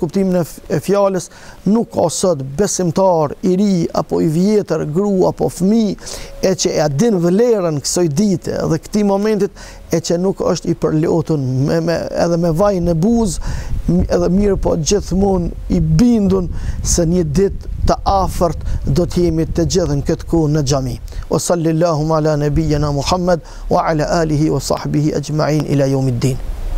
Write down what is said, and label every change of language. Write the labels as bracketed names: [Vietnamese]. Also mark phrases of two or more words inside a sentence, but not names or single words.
[Albanian] kuptimin e fjalës, nuk ka sot besimtar i ri apo i vjetër, gru apo fëmijë, e që e din vlerën kësaj dite dhe këtij momentit, e që nuk është i përlotur edhe me vaj në buzë, edhe mirë po gjithmonë i bindun se një ditë të afërt do të jemi të gjithë në këtë kohë në xhami. [Arabic] وصلى الله على نبينا محمد وعلى آله وصحبه أجمعين إلى يوم الدين.